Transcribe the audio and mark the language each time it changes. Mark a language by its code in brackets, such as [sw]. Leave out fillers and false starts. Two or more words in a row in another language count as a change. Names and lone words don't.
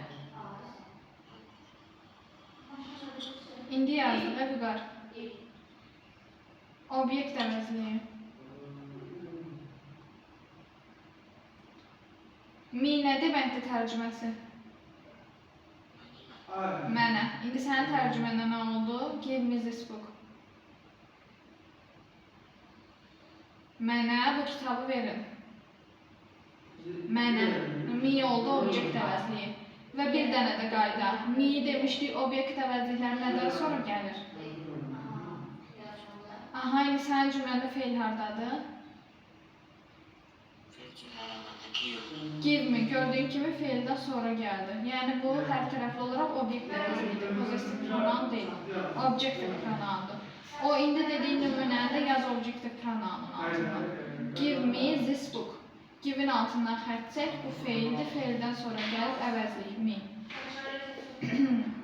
[az] İndi yazdıq, Vüqar. Obyekt əvəzliyi. Me nə deməkdir tərcüməsi? Mənə. İndi sənin tərcümənə nə oldu? [en] Give me this book. [az] Mənə bu kitabı verin. Mənə. Me oldu obyekt əvəzliyi. Və bir dənə də qayda. Me demişdik, obyekt əvəzlikləri nədən sonra gəlir? Aha, indi sənin cümləndə feil hardadır? [en] Give me, [az] gördüyün kimi feildən sonra gəldi. Yəni bu hər tərəfli olaraq obyekt əvəzliyidir. [en] Possessive pronoun [az] deyil. [en] Objective pronoundur. [az] O indi dediğin nümunəndə yaz [en] objective pronounun [az] altından. [en] Give me this book. [az] Give'in altından xətt çək, bu feildir. Feildən sonra gəlib əvəzliyik me.